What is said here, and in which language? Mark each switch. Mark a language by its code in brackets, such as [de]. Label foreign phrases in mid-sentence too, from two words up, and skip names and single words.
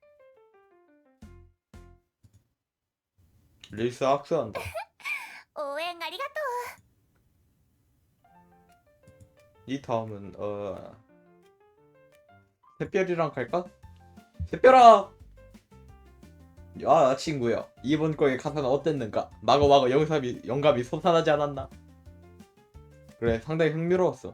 [ko] 리스 악수한다. [ja] 応援ありがと [ko] 이 다음은 샛별이랑 갈까? 샛별아! 야 친구야, 이번 거의 가사는 어땠는가? 마구마구 영감이 솟아나지 않았나? 그래, 상당히 흥미로웠어.